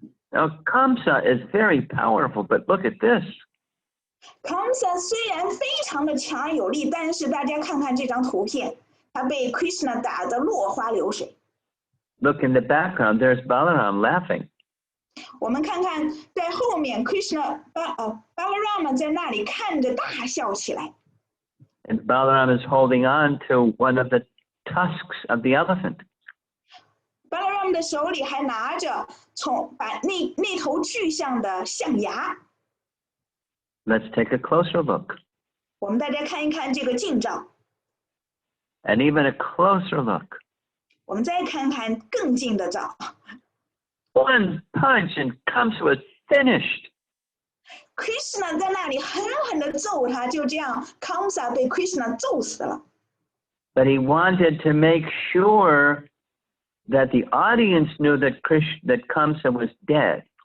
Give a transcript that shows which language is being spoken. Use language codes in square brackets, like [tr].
[en] Now Kamsa is very powerful, but look at this. [zh] Kamsa 虽然非常的强而有力，但是大家看看这张图片，他被 Krishna 打得落花流水。 [en] Look in the background, there's Balaram laughing. [zh] 我们看看在后面 Krishna Balarama Balaram 在那里看着大笑起来。 [en] And Balaram is holding on to one of the tusks of the elephant. [zh] Balaram 的手里还拿着把那头巨象的象牙。 [en] Let's take a closer look. [zh] 我们大家看一看这个近照。 [en] And even a closer look. [zh] 我们再看看更近的照。 [en] One punch and Kamsa was finished. [zh] Krishna 在那里狠狠地揍他，就这样 Kamsa 被 Krishna 揍死了。 [en] But he wanted to make sure that the audience knew that Kamsa was dead.